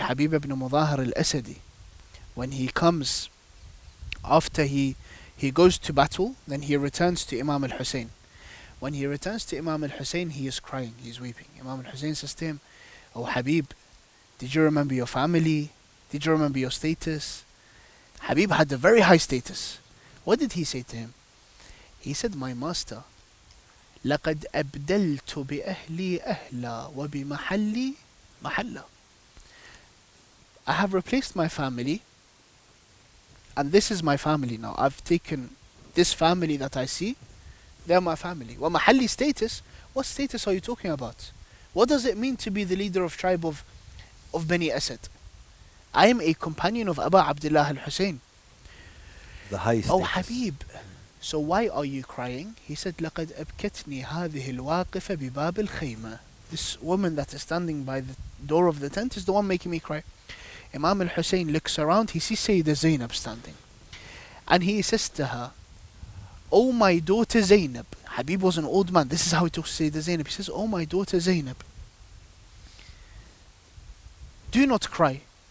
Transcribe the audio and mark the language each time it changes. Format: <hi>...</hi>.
<en>Habib ibn Mudahar al-Asadi, when he comes after he goes to battle, then he returns to Imam al-Hussein. When he returns to Imam al-Hussein, he is crying, he is weeping. Imam al-Hussein says to him, "Oh Habib, did you remember your family? Did you remember your status?" Habib had a very high status. What did he say to him? He said, "My master,</en> <ar>لقد أبدلت بأهلي أهلا وبمحلي محلا."</ar> <en>I have replaced my family, and this is my family now. I've taken this family that I see, they're my family.</en> <ar>ومحلي</ar> <en>status, what status are you talking about? What does it mean to be the leader of tribe of Bani Asad? I am a companion of Abu Abdullah al-Hussein. The high status. Oh Habib, so why are you crying? He said,</en> <ar>لقد أبكتني هذه الواقفة بباب الخيمة.</ar> <en>This woman that is standing by the door of the tent is the one making me cry. Imam al-Hussein looks around, he sees Sayyidah Zainab standing. And he says to her, "Oh my daughter Zainab." Habib was an old man. This is how he talks to Sayyidah Zainab. He says, "Oh my daughter Zainab, do not cry."</en>